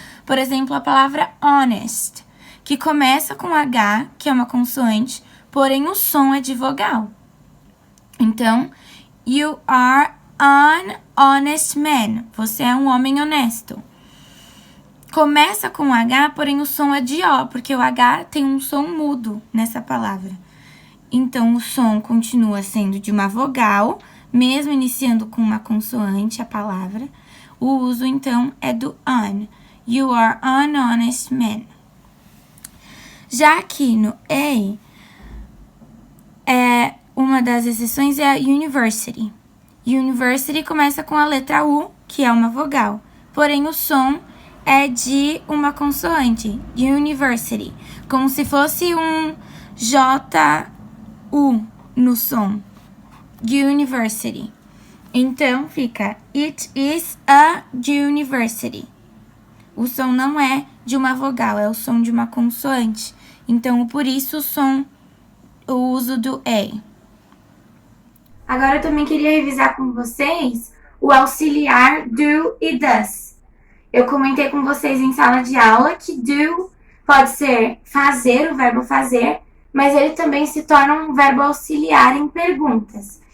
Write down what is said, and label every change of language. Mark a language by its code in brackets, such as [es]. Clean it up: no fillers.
[pt] Por exemplo, a palavra honest, que começa com H, que é uma consoante, porém o som é de vogal. [en] Então, you are an honest man. [pt] Você é um homem honesto. Começa com H, porém o som é de O, porque o H tem um som mudo nessa palavra. Então, o som continua sendo de uma vogal, mesmo iniciando com uma consoante a palavra. O uso, então, é do an. [en] You are an honest man. [pt] Já aqui no a, uma das exceções é a university. University começa com a letra U, que é uma vogal. Porém, o som é de uma consoante, university. Como se fosse um J-U no som. University. Então, fica [en] it is a university. [pt] O som não é de uma vogal, é o som de uma consoante. Então, por isso, o uso do a. Agora, eu também queria revisar com vocês o auxiliar do e does. Eu comentei com vocês em sala de aula que do pode ser fazer, o verbo fazer, mas ele também se torna um verbo auxiliar em perguntas.